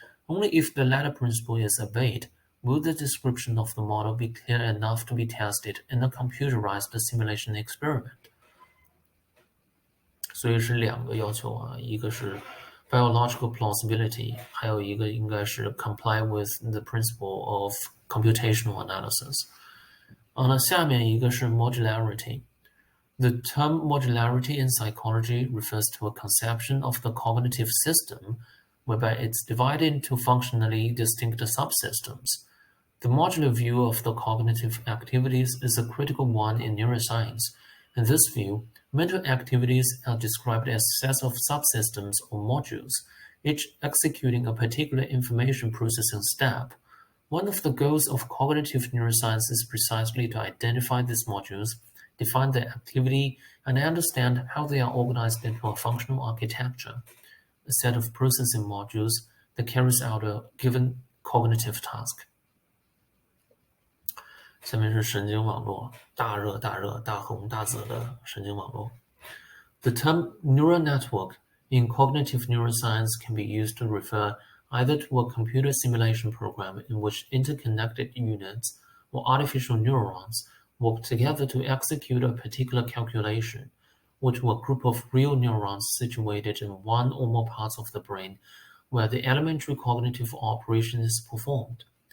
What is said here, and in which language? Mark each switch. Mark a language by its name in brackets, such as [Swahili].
[English] Only if the latter principle is obeyed will the description of the model be clear enough to be tested in a computerized simulation experiment. [Chinese] 所以是两个要求啊，一个是 biological plausibility，还有一个应该是 [English] comply with the principle of computational analysis。 [Chinese] 那下面一个是 modularity。 [English] The term modularity in psychology refers to a conception of the cognitive system whereby it's divided into functionally distinct subsystems. The modular view of the cognitive activities is a critical one in neuroscience. In this view, mental activities are described as sets of subsystems or modules, each executing a particular information processing step. One of the goals of cognitive neuroscience is precisely to identify these modules, define their activity, and understand how they are organized into a functional architecture, a set of processing modules that carries out a given cognitive task. [Chinese] 下面是神经网络，大热大热、大红大紫的神经网络。 [English] The term neural network in cognitive neuroscience can be used to refer either to a computer simulation program in which interconnected units or artificial neurons work together to execute a particular calculation, or to a group of real neurons situated in one or more parts of the brain where the elementary cognitive operation is performed.